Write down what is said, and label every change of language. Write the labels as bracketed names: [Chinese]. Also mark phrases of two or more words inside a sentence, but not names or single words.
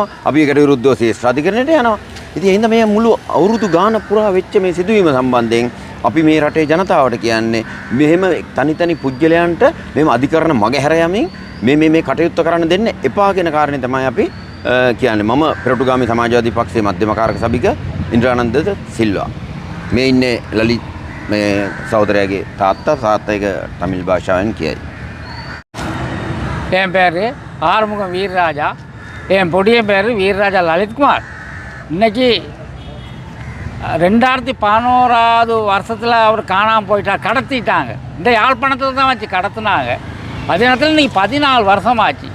[Sinhala] අභියකට විරුද්ධව ශේෂ්ඨ අධිකරණයට යනවා. ඉතින් එහෙනම් මේ මුළු අවුරුදු ගාන පුරා වෙච්ච මේ සිදුවීම සම්බන්ධයෙන් අපි මේ රටේ ජනතාවට කියන්නේ මෙහෙම තනි පුජ්‍යලයන්ට මෙහෙම අධිකරණ මගහැර යමින් මේ කටයුත්ත කරන්න දෙන්න එපා කියන කාරණේ තමයි අපි කියන්නේ. මම පෙරටුගාමී සමාජවාදී පක්ෂයේ මධ්‍යම කාරක සභික ඉන්ද්‍රානන්ද සිල්වා. මේ ඉන්නේ ලලිත් මේ සහෝදරයාගේ තාත්තයික තමිල් භාෂාවෙන් කියයි. [Tamil] என் பேர் ஆறுமுகம் வீரராஜா. என் பொடிய பேர் வீரராஜா லலித்குமார். இன்னைக்கு 2011 வருஷத்தில் அவர் காணாமல் போயிட்டார், கடத்திட்டாங்க. இந்த யாழ்ப்பாணத்தில் தான் வச்சு கடத்தினாங்க. அதே நேரத்தில் இன்றைக்கி 14 வருஷமாச்சு.